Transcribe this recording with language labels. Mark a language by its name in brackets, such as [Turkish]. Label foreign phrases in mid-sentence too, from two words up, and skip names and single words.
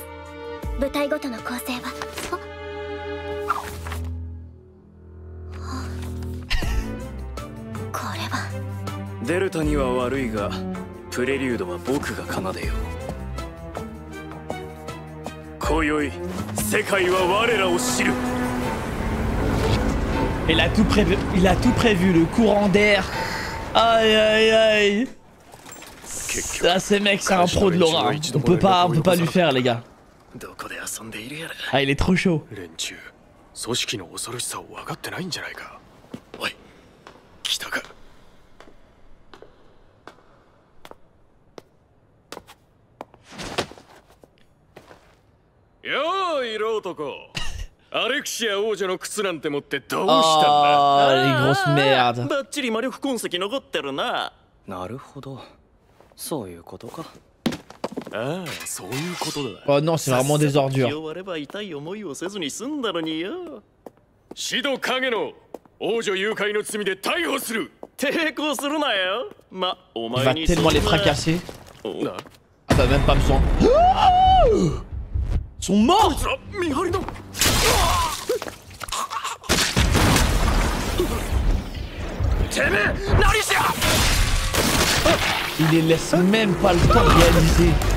[Japanese] 部隊ごとの構成はこれはデルタには悪いが、プレリュードは僕が奏でよう。今宵、世界は我らを知る。 [French] Il a tout prévu, le courant d'air. Aïe aïe aïe. Ça, ces mecs, c'est un pro de l'aura. On peut pas lui faire, les gars. Ah, il est trop chaud. [Japanese] 組織の恐ろしさを分かってないんじゃないか。おい、来たか。よーい、色男。アレクシア王女の靴なんて持ってどうしたんだ。 [French] あー、les grosses merdes。 [Japanese] バッチリ魔力痕跡残ってるな。なるほど。そういうことか。ああ、そういうことだ。 [French] Oh non, c'est vraiment des ordures。 [Japanese] 終われば痛い思いをせずに済んだのによ。シド影の王女誘拐の罪で逮捕する。抵抗するなよ。ま、お前に。 [French] Il va tellement les fracasser. Ah bah même pas besoin. Ils sont morts. Il les laisse même pas le temps de réaliser.